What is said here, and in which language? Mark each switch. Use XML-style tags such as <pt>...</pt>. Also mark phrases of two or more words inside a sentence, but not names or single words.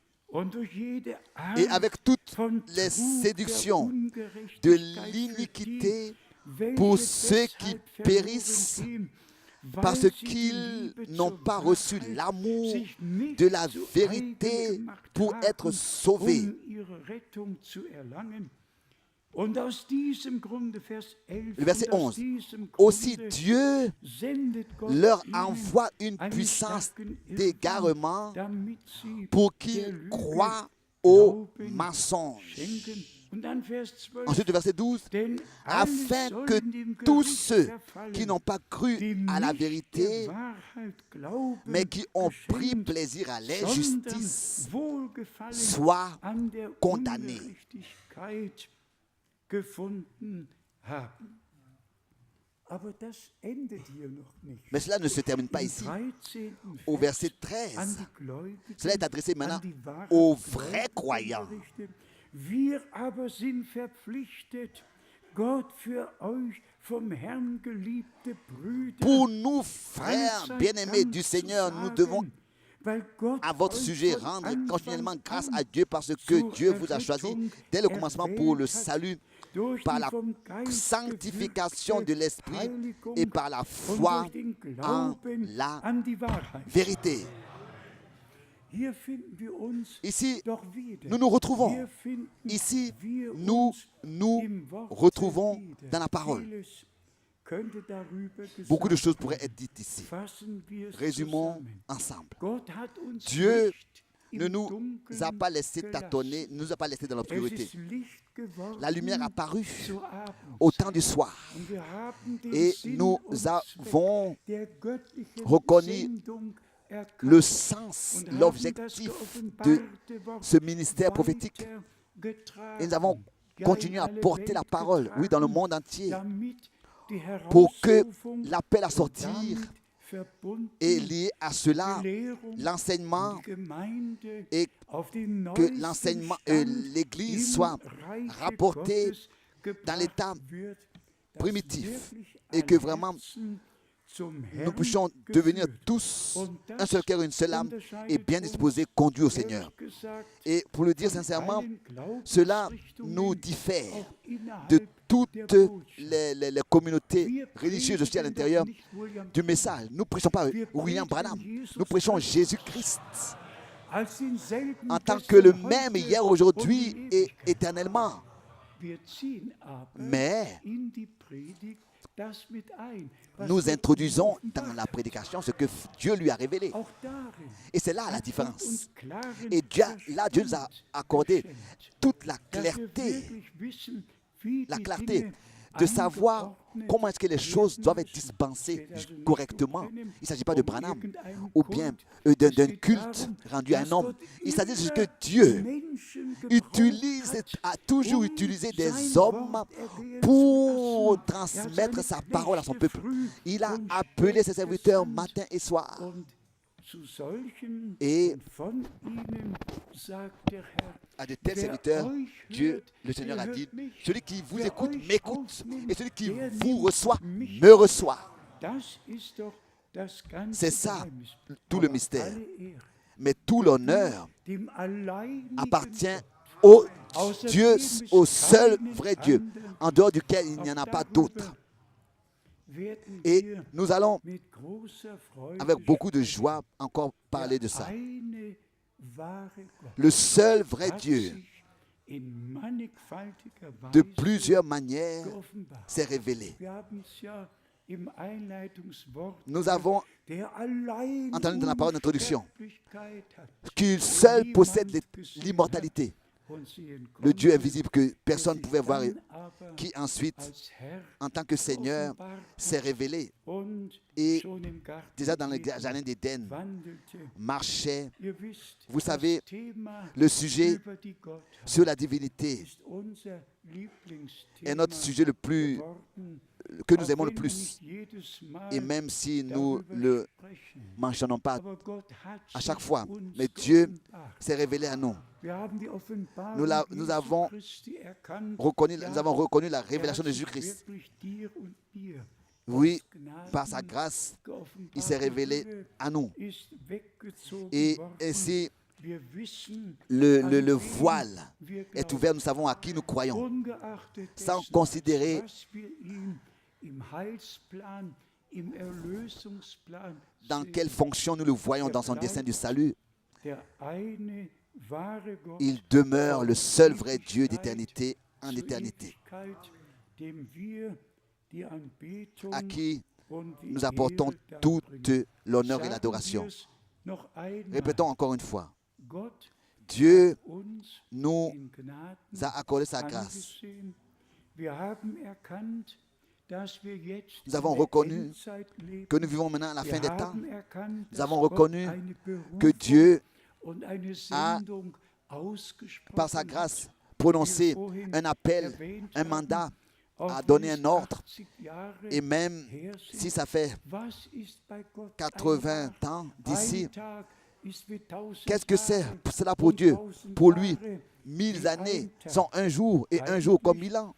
<fr>Et avec toutes les séductions de l'iniquité pour ceux qui périssent, parce qu'ils n'ont pas reçu l'amour de la vérité pour être sauvés.</fr> <de>Und aus diesem Grunde, Vers 11,</de> <fr>Le verset</fr> <de>und aus 11. diesem</de> <fr>Aussi</fr> <de>Grunde</de> <fr>Dieu</fr> <de>sendet Gott</de> <fr>leur</fr> <de>ihnen</de> <fr>envoie une</fr> <de>einen</de> <fr>puissance</fr> <de>starken Irrtum,</de> <fr>d'égarement</fr> <de>damit sie</de> <fr>pour</fr> <de>der</de> <fr>qu'ils</fr> <de>Lüge</de> <fr>croient au</fr> <de>Glauben</de> <fr>mensonge.</fr> <de>schenken. Und dann Vers 12.</de> <fr>Ensuite, le verset 12.</fr> <de>Denn alle</de> <fr>Afin</fr> <de>sollen</de> <fr>que</fr> <de>dem</de> <fr>tous</fr> <de>Gericht</de> <fr>ceux</fr> <de>verfallen,</de> <fr>qui n'ont pas cru</fr> <de>die</de> <fr>à la</fr> <de>nicht</de> <fr>vérité,</fr> <de>der Wahrheit glauben,</de> <fr>mais qui ont pris</fr> <de>geschenkt,</de> <fr>plaisir à</fr> <de>sondern</de> <fr>l'injustice,</fr> <de>Wohlgefallen</de> <fr>soient</fr> <de>an der</de> <fr>condamnés.</fr> <de>Ungerechtigkeit gefunden haben. Aber das endet hier noch nicht.</de> <fr>Mais cela ne se termine pas</fr> <de>Im</de> <fr>ici. 13. Au</fr> <de>Vers</de> <fr>verset</fr> <de>an 13, die Gläubigen,</de> <fr>cela est adressé</fr> <de>an</de> <fr>maintenant</fr> <de>die wahren</de> <fr>aux vrais</fr> <de>Gläubigen</de> <fr>croyants.</fr> <de>berichtet. Wir aber sind verpflichtet, Gott für euch vom Herrn geliebte Brüder,</de> <fr>Pour nous, frères</fr> <de>allezeit</de> <fr>bien-aimés</fr> <de>Dank</de> <fr>du</fr> <de>zu</de> <fr>Seigneur, nous</fr> <de>sagen,</de> <fr>devons</fr> <de>weil Gott</de> <fr>à votre</fr> <de>euch</de> <fr>sujet</fr> <de>von</de> <fr>rendre</fr> <de>Anfang</de> <fr>continuellement grâce</fr> <de>an</de> <fr>à Dieu parce que</fr> <de>zur</de> <fr>Dieu vous a choisi</fr> <de>Errettung</de> <fr>dès le commencement pour le</fr> <de>erwählt hat,</de> <fr>salut</fr> <de>durch</de> <fr>par</fr> <de>die</de> <fr>la</fr> <de>vom Geist</de> <fr>sanctification de</fr> <de>gewirkte</de> <fr>l'Esprit</fr> <de>Heiligung</de> <fr>et par la</fr> <de>und</de> <fr>foi</fr> <de>durch den</de> <fr>en</fr> <de>Glauben</de> <fr>la</fr> <de>an die Wahrheit.</de> <fr>vérité.</fr> <de>Hier finden wir uns</de> <fr>Ici,</fr> <de>doch wieder.</de> <fr>nous nous retrouvons.</fr> <de>Hier finden</de> <fr>Ici,</fr> <de>wir</de> <fr>nous</fr> <de>uns</de> <fr>nous</fr> <de>im Wort</de> <fr>retrouvons</fr> <de>wieder.</de> <fr>dans la parole.</fr> <de>Vieles könnte darüber</de> <fr>Beaucoup de</fr> <de>gesagt</de> <fr>choses pourraient être dites ici.</fr> <de>Fassen wir es</de> <fr>Résumons</fr> <de>zusammen.</de> <fr>ensemble.</fr> <de>Gott hat uns</de> <fr>Dieu</fr> <de>nicht im</de> <fr>ne nous</fr> <de>Dunkeln</de> <fr>a pas laissé</fr> <de>gelassen.</de> <fr>tâtonner, ne nous a pas laissé dans</fr> <de>Es</de> <fr>l'obscurité.</fr> <de>ist Licht geworden</de> <fr>La lumière a paru</fr> <de>zu Abend.</de> <fr>au temps du soir.</fr> <de>Und wir haben den</de> <fr>Et</fr> <de>Sinn</de> <fr>nous</fr> <de>und</de> <fr>avons</fr> <de>Zweck der göttlichen</de> <fr>reconnu</fr> <de>Sendung erkannt</de> <fr>le sens,</fr> <de>und haben das</de> <fr>l'objectif de</fr> <de>geoffenbarte Wort</de> <fr>ce ministère prophétique.</fr> <de>weitergetragen.</de> <fr>Et nous avons</fr> <de>Ja,</de> <fr>continué</fr> <de>in</de> <fr>à</fr> <de>alle</de> <fr>porter la</fr> <de>Welt</de> <fr>parole, oui, dans le</fr> <de>getragen,</de> <fr>monde entier,</fr> <de>damit die</de> <fr>pour que</fr> <de>Herausrufung</de> <fr>l'appel à</fr> <de>und</de> <fr>sortir</fr> <de>damit verbunden</de> <fr>est lié à cela,</fr> <de>die Lehrung</de> <fr>l'enseignement,</fr> <de>und die Gemeinde</de> <fr>et</fr> <de>auf den</de> <fr>que</fr> <de>neuesten</de> <fr>l'enseignement,</fr> <de>Stand</de> <fr>l'Église</fr> <de>im</de> <fr>soit</fr> <de>Reiche</de> <fr>rapportée</fr> <de>Gottes</de> <fr>dans l'état</fr> <de>gebracht wird, dass</de> <fr>primitif</fr> <de>wirklich</de> <fr>et que</fr> <de>ein</de> <fr>vraiment</fr> <de>Herzen zum</de> <fr>nous</fr> <de>Herrn</de> <fr>puissions devenir</fr> <de>geführt.</de> <fr>tous</fr> <de>Und</de> <fr>un</fr> <de>das</de> <fr>seul cœur, une seule âme et</fr> <de>unterscheidet</de> <fr>bien</fr> <de>uns,</de> <fr>disposés, conduits au Seigneur.</fr> <de>ehrlich gesagt,</de> <fr>Et pour le dire</fr> <de>von</de> <fr>sincèrement,</fr> <de>allen</de> <fr>cela</fr> <de>Glaubensrichtungen,</de> <fr>nous diffère</fr> <de>auch innerhalb</de> <fr>de toutes</fr> <de>der Botschaft.</de> <fr>les communautés</fr> <de>Wir</de> <fr>religieuses aussi à</fr> <de>predigen</de> <fr>l'intérieur</fr> <de>doch nicht William</de> <fr>du message. Nous ne prêchons pas</fr> <de>Wir William predigen Branham, Jesus</de> <fr>nous prêchons</fr> <de>Christus.</de> <fr>Jésus-Christ</fr> <de>als denselben</de> <fr>en tant</fr> <de>gestern,</de> <fr>que le</fr> <de>heute</de> <fr>même hier,</fr> <de>und</de> <fr>aujourd'hui</fr> <de>in</de> <fr>et</fr> <de>Ewigkeit.</de> <fr>éternellement.</fr> <de>Wir ziehen aber</de> <fr>Mais</fr> <de>in die Predigt das mit ein, was</de> <fr>nous</fr> <de>Gott uns</de> <fr>introduisons</fr> <de>offenbart</de> <fr>dans la</fr> <de>hat.</de> <fr>prédication ce que Dieu lui a révélé.</fr> <de>Auch darin</de> <fr>Et c'est là la</fr> <de>hat Gott</de> <fr>différence.</fr> <de>uns klaren</de> <fr>Et là, Dieu nous a</fr> <de>Verstand</de> <fr>accordé</fr> <de>geschenkt,</de> <fr>toute la</fr> <de>dass wir</de> <fr>clarté,</fr> <de>wirklich wissen, wie</de> <fr>la</fr> <de>die</de> <fr>clarté</fr> <de>Dinge</de> <fr>de savoir</fr> <de>eingeordnet</de> <fr>comment est-ce que les choses</fr> <de>werden</de> <fr>doivent être</fr> <de>müssen.</de> <fr>dispensées</fr> <de>Es geht also nicht</de> <fr>correctement.</fr> <de>um</de> <fr>Il ne s'agit pas de</fr> <de>um Branham irgendeinen</de> <fr>ou bien</fr> <de>Kult.</de> <fr>d'un</fr> <de>Es geht</de> <fr>culte</fr> <de>darum,</de> <fr>rendu à un</fr> <de>dass</de> <fr>homme.</fr> <de>Gott</de> <fr>Il s'agit de ce</fr> <de>immer</de> <fr>que Dieu</fr> <de>Menschen gebraucht</de> <fr>utilise,</fr> <de>hat,</de> <fr>a toujours</fr> <de>um</de> <fr>utilisé des</fr> <de>sein</de> <fr>hommes</fr> <de>Wort ergehen</de> <fr>pour</fr> <de>zu lassen.</de> <fr>transmettre</fr> <de>seine</de> <fr>sa parole à son</fr> <de>Knechte</de> <fr>peuple.</fr> <de>früh</de> <fr>Il a</fr> <de>und</de> <fr>appelé</fr> <de>spät</de> <fr>ses serviteurs</fr> <de>gesandt.</de> <fr>matin et soir.</fr> <de>Und zu solchen</de> <fr>Et</fr> <de>und von ihnen sagt der Herr,</de> <fr>à de tels</fr> <de>wer</de> <fr>serviteurs,</fr> <de>euch</de> <fr>Dieu,</fr> <de>hört,</de> <fr>le Seigneur</fr> <de>der</de> <fr>a</fr> <de>hört</de> <fr>dit,</fr> <de>mich.</de> <fr>celui qui vous</fr> <de>Wer</de> <fr>écoute</fr> <de>euch</de> <fr>m'écoute,</fr> <de>aufnimmt,</de> <fr>et celui qui</fr> <de>der</de> <fr>vous</fr> <de>nimmt</de> <fr>reçoit</fr> <de>mich</de> <fr>me reçoit.</fr> <de>Das ist doch das ganze</de> <fr>C'est ça,</fr> <de>Geheimnis.</de> <fr>tout le</fr> <de>Aber</de> <fr>mystère.</fr> <de>alle Ehre</de> <fr>Mais tout l'honneur</fr> <de>dem alleinigen</de> <fr>appartient</fr> <de>Gott,</de> <fr>au</fr> <de>außer</de> <fr>Dieu,</fr> <de>dem es</de> <fr>au seul</fr> <de>keinen</de> <fr>vrai Dieu,</fr> <de>anderen</de> <fr>en dehors duquel il n'y en a</fr> <de>Auch</de> <fr>pas</fr> <de>darüber</de> <fr>d'autre.</fr> <de>werden</de> <fr>Et</fr> <de>wir</de> <fr>nous allons,</fr> <de>mit großer Freude</de> <fr>avec beaucoup de</fr> <de>sprechen.</de> <fr>joie, encore parler de</fr> <de>Der</de> <fr>ça.</fr> <de>eine wahre Gott</de> <fr>Le seul vrai</fr> <de>hat</de> <fr>Dieu,</fr> <de>sich in mannigfaltiger</de> <fr>de</fr> <de>Weise</de> <fr>plusieurs manières,</fr> <de>geoffenbart.</de> <fr>s'est révélé.</fr> <de>Wir haben es ja im Einleitungswort</de> <fr>Nous avons</fr> <de>der allein</de> <fr>entendu dans la parole d'introduction</fr> <de>Unsterblichkeit hat</de> <fr>qu'il seul possède l'immortalité,</fr> <de>und sehen</de> <fr>le Dieu</fr> <de>konnte,</de> <fr>invisible que</fr> <de>der</de> <fr>personne ne</fr> <de>sich</de> <fr>pouvait voir,</fr> <de>dann aber</de> <fr>qui ensuite,</fr> <de>als Herr</de> <fr>en tant que Seigneur,</fr> <de>geoffenbart</de> <fr>s'est</fr> <de>hat</de> <fr>révélé</fr> <de>und</de> <fr>et</fr> <de>schon im Garten</de> <fr>déjà dans le Eden jardin d'Éden,</fr> <de>wandelte.</de> <fr>marchait.</fr> <de>Ihr wisst,</de> <fr>Vous</fr> <de>das</de> <fr>savez,</fr> <de>Thema</de> <fr>le sujet</fr> <de>über die Gottheit</de> <fr>sur la divinité</fr> <de>ist unser Lieblingsthema</de> <fr>est notre sujet le plus,</fr> <de>geworden,</de> <fr>que nous</fr> <de>auch</de> <fr>aimons le</fr> <de>wenn wir</de> <fr>plus.</fr> <de>nicht jedes Mal</de> <fr>Et même si nous</fr> <de>darüber</de> <fr>le</fr> <de>sprechen.</de> <fr>mentionnons pas</fr> <de>Aber Gott hat</de> <fr>à chaque</fr> <de>sich</de> <fr>fois,</fr> <de>uns</de> <fr>mais Dieu</fr> <de>geoffenbart.</de> <fr>s'est révélé à nous.</fr> <de>Wir haben die Offenbarung</de> <fr>Nous</fr> <de>Jesu</de> <fr>avons</fr> <de>Christi erkannt.</de> <fr>Reconnu,</fr> <de>Ja,</de> <fr>nous avons reconnu la</fr> <de>er</de> <fr>révélation</fr> <de>hat</de> <fr>de</fr> <de>sich</de> <fr>Jésus-Christ.</fr> <de>wirklich dir und mir</de> <fr>Oui,</fr> <de>aus Gnaden</de> <fr>par sa grâce,</fr> <de>geoffenbart.</de> <fr>il s'est</fr> <de>Die</de> <fr>révélé</fr> <de>Hülle</de> <fr>à nous.</fr> <de>ist weggezogen</de> <fr>Et</fr> <de>worden.</de> <fr>ainsi,</fr> <de>Wir wissen,</de> <fr>le</fr> <de>an</de> <fr>voile</fr> <de>wen wir</de> <fr>est</fr> <de>glauben.</de> <fr>ouvert, nous savons à qui nous croyons.</fr> <de>Ungeachtet</de> <fr>Sans</fr> <de>dessen,</de> <fr>considérer</fr> <de>was wir ihm im Heilsplan, im Erlösungsplan</de> <fr>dans</fr> <de>sehen.</de> <fr>quelle fonction nous le voyons dans son dessein du salut.</fr> <de>Der eine wahre Gott</de> <fr>Il demeure le seul vrai</fr> <de>ewig</de> <fr>Dieu</fr> <de>Zeit</de> <fr>d'éternité en</fr> <de>zur</de> <fr>éternité,</fr> <de>Ewigkeit, dem wir die Anbetung</de> <fr>à qui</fr> <de>und die</de> <fr>nous apportons</fr> <de>Ehre</de> <fr>toute</fr> <de>darbringen.</de> <fr>l'honneur et</fr> <de>Sagen</de> <fr>l'adoration.</fr> <de>wir's noch einmal.</de> <fr>Répétons encore une fois,</fr> <de>Gott</de> <fr>Dieu</fr> <de>uns</de> <fr>nous</fr> <de>in Gnaden</de> <fr>a accordé sa grâce.</fr> <de>angesehen. Wir haben erkannt, dass wir jetzt</de> <fr>Nous avons</fr> <de>in der</de> <fr>reconnu</fr> <de>Endzeit leben.</de> <fr>que nous vivons maintenant à la fin</fr> <de>Wir</de> <fr>des temps.</fr> <de>haben erkannt,</de> <fr>Nous</fr> <de>dass</de> <fr>avons</fr> <de>Gott</de> <fr>reconnu</fr> <de>eine</de> <fr>que</fr> <de>Berufung</de> <fr>Dieu,</fr> <de>und eine</de> <fr>a,</fr> <de>Sendung ausgesprochen</de> <fr>par sa</fr> <de>hat.</de> <fr>grâce, prononcé un appel, un mandat, a donné un ordre. Et même si ça fait 80 ans d'ici, qu'est-ce que c'est cela pour Dieu? Pour lui, 1000 années sont un jour et un jour comme 1000 ans.</fr>